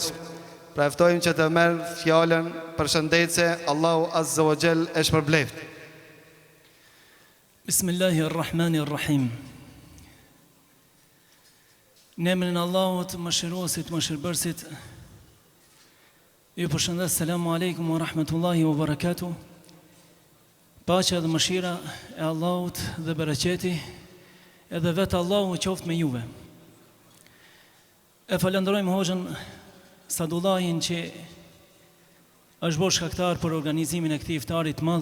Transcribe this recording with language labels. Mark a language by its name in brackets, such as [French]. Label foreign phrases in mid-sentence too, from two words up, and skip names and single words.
[Albanian] Pra eftojmë që të merë fjallën përshëndetse. Allahu [Arabic] عز وجل [Albanian] e shpërbleft. [Arabic] بسم الله الرحمن الرحيم. [Albanian] Në emrin e Allahut, mëshiruesit, mëshirbërësit, ju përshëndes, [Arabic] السلام عليكم ورحمة الله وبركاته. [Albanian] Paqja dhe mëshira e Allahut dhe bereqeti edhe vetë Allahu qoftë me juve. E falenderojmë hoxhën Sadullahin që është bërë shkaktar për organizimin e këtij iftarit madh.